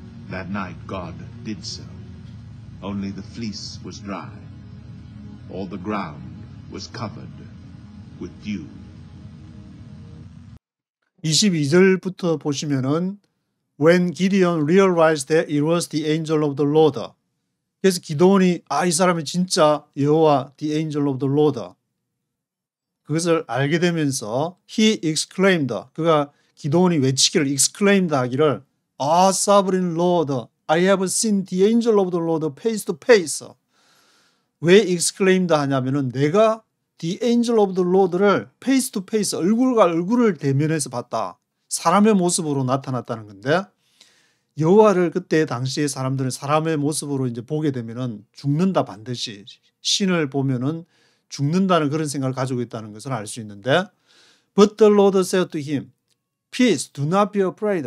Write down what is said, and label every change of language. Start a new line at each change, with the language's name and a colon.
English: That night God did so. Only the fleece was dry. All the ground was covered with dew.
Korean: 22절부터 보시면은
English: When Gideon realized that it was the angel of the Lord.
Korean: 그래서 기도원이 이 사람이 진짜 여호와
English: the angel of the Lord.
Korean: 그것을 알게 되면서
English: he exclaimed.
Korean: 그가 기도원이 외치기를
English: exclaimed
Korean: 하기를
English: sovereign Lord, I have seen the angel of the Lord face to face.
Korean: 왜 exclaimed 하냐면은 내가
English: the angel of the Lord
Korean: 를
English: face to face,
Korean: 얼굴과 얼굴을 대면해서 봤다. 사람의 모습으로 나타났다는 건데 여호와를 그때 당시에 사람들은 사람의 모습으로 이제 보게 되면은 죽는다 반드시. 신을 보면은 죽는다는 그런 생각을 가지고 있다는 것을 알 수 있는데
English: But the Lord said to him, Peace, do not be afraid.